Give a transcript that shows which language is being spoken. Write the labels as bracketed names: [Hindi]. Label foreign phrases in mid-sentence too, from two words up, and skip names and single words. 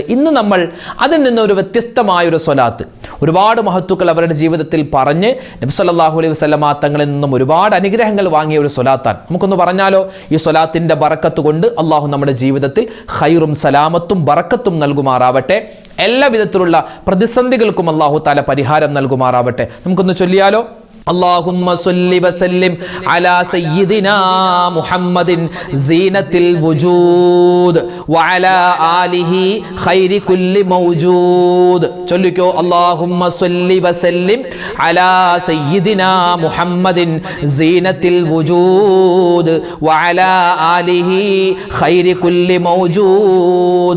[Malayalam] ഇന്ന് നമ്മൾ അതിൽ നിന്ന് ഒരു വ്യത്യസ്തമായൊരു സ്വലാത്ത് ഒരുപാട് മഹത്തുക്കൾ അവരുടെ ജീവിതത്തിൽ പറഞ്ഞ് നബി [Arabic] صلى الله عليه وسلم [Malayalam] തങ്ങളിൽ നിന്നും ഒരുപാട് അനുഗ്രഹങ്ങൾ വാങ്ങിയ ഒരു സ്വലാത്താണ്. നമുക്കൊന്ന് പറഞ്ഞാലോ? ഈ സ്വലാത്തിന്റെ ബറക്കത്ത് കൊണ്ട് അള്ളാഹു നമ്മുടെ ജീവിതത്തിൽ ഖൈറും സലാമത്തും ബറക്കത്തും നൽകുമാറാവട്ടെ. എല്ലാ വിധത്തിലുള്ള പ്രതിസന്ധികൾക്കും അള്ളാഹു തആല പരിഹാരം നൽകുമാറാവട്ടെ. നമുക്കൊന്ന് ചൊല്ലിയാലോ? [Arabic] اللهم صل وسلم على سيدنا محمد زينة الوجود وعلى آله خير كل موجود. ചൊല്ലിക്കോ اللهم صل وسلم على سيدنا محمد زينة الوجود وعلى آله خير كل موجود.